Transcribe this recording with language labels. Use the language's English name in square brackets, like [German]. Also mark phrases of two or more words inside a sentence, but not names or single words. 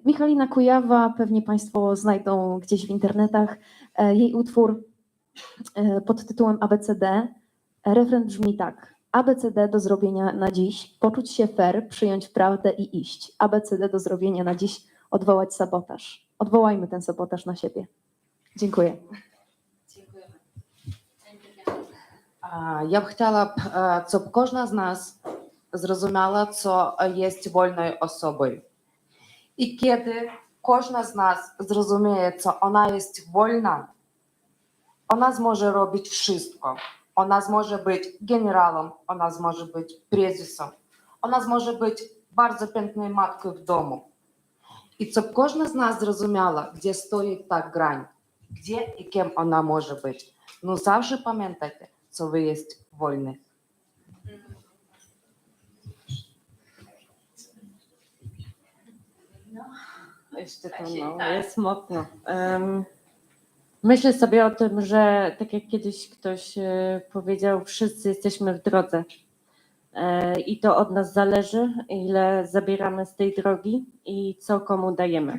[Polish] Michalina Kujawa, pewnie Państwo znajdą gdzieś w internetach, jej utwór pod tytułem ABCD. Refren brzmi tak. ABCD do zrobienia na dziś, poczuć się fair, przyjąć prawdę i iść. ABCD do zrobienia na dziś, odwołać sabotaż. Odwołajmy ten sabotaż na siebie. Dziękuję. [Ukrainian] Я б хотіла, щоб кожна з нас зрозуміла, що є вольною особою. І коли кожна з нас зрозуміє, що вона є вольна, вона зможе робити wszystko. Вона зможе бути генералом, вона зможе бути презесом, вона зможе бути дуже piękною маткою вдома. І щоб кожна з нас зрозуміла, де стоїть та грань, де і ким вона може бути. Ну, завжди пам'ятайте, що ви є вольні. [Polish] Jeszcze to jest mocno. Myślę sobie o tym, że tak jak kiedyś ktoś powiedział, wszyscy jesteśmy w drodze i to od nas zależy, ile zabieramy z tej drogi i co komu dajemy.